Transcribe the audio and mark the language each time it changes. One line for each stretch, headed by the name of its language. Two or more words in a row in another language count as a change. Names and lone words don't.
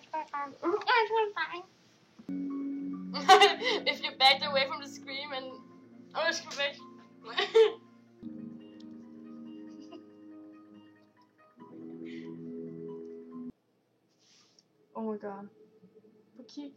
English: If you backed away from the scream and...
Danish: jeg skal væk.
English: Oh my god.
Danish: På kig.